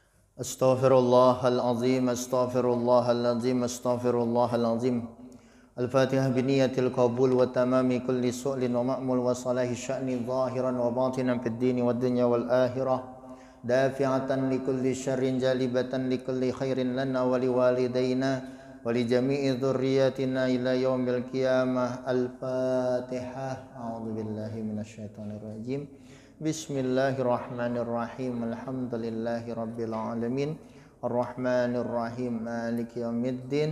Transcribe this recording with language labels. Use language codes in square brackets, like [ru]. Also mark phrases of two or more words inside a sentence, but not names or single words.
[ar] أستغفر الله العظيم، أستغفر الله العظيم، أستغفر الله العظيم. الفاتحة بنية القبول وتمام كل سؤل ومأمول وصلاح الشأن ظاهرا وباطنا في الدين والدنيا والآخرة. دافعة لكل شر جالبة لكل خير لنا ولوالدينا ولجميع ذرياتنا إلى يوم القيامة. Al-Fatihah. أعوذ بالله من الشيطان الرجيم. بسم الله الرحمن الرحيم. الحمد لله رب العالمين. الرحمن الرحيم. مالك يوم الدين.